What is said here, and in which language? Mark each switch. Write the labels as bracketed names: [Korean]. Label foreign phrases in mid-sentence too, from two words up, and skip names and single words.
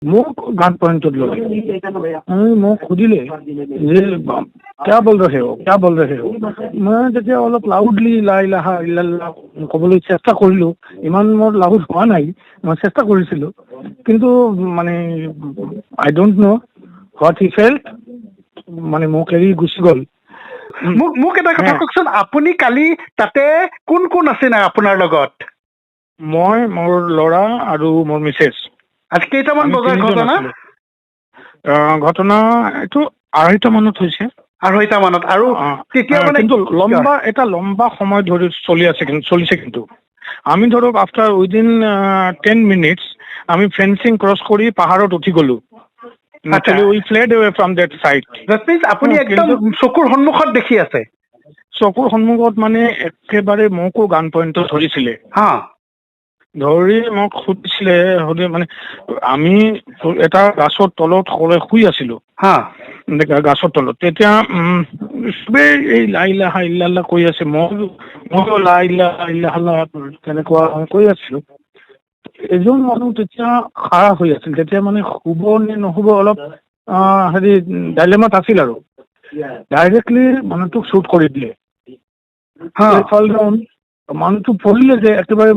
[Assamese] মোক [English] gun point [Assamese] लो মোক সুধিলে যে [Hindi] क्या बोल रहे हो क्या बोल रहे हो मैं [Assamese] যেতিয়া অলপ লাউডলি [Arabic] لا إله إلا الله [Assamese] ক'বলৈ চেষ্টা কৰিলো ইমান মোৰ লাউড হোৱা নাই মই চেষ্টা কৰিছিলো কিন্তু মানে [English] I don't know what he felt [Assamese] মানে মোক এৰি গুচি গ'ল মোক এটা কথা কওকচোন আপুনি কালি তাতে কোন কোন আছে না আপোনাৰ লগত মই মোৰ ল'ৰা আৰু মোৰ মিছেছ আজি কেইটামান বজাৰ ঘটনা ঘটনা এইটো 2:30 মানত হৈছে 2:30 মানত আৰু তেতিয়া মানে কিন্তু লম্বা সময় ধৰি চলিছে কিন্তু আমি ধৰক [English] after within 10 minutes [Assamese] আমি [English] fencing cross [Assamese] কৰি পাহাৰত উঠি গলো [English] Actually, we fled away from that site. That means [Assamese] আপুনি একদম চকুৰ সন্মুখত দেখি আছে চকুৰ সন্মুখত মানে একেবাৰে মোকো [English] gun pointat [Assamese] ধৰিছিলে ধৰি মোক সুধিছিলে মানে আমি এটা গাছৰ তলত শুই আছিলো গাছৰ তলত তেতিয়া চবেই এই [Arabic] لا إله إلا الله [Assamese] কৈ আছে ময়ো [Arabic] لا إله إلا الله [Assamese] তেনেকুৱা কৈ আছিলো এজন মানুহ তেতিয়া খাৰা হৈ আছিল তেতিয়া মানে শুব নে নহব অলপ হেৰি ডাইলেমাত আছিল আৰু ডাইৰেক্টলি মানুহটোক শ্বুট কৰি দিলে মানুহটো পৰিলে যে একেবাৰে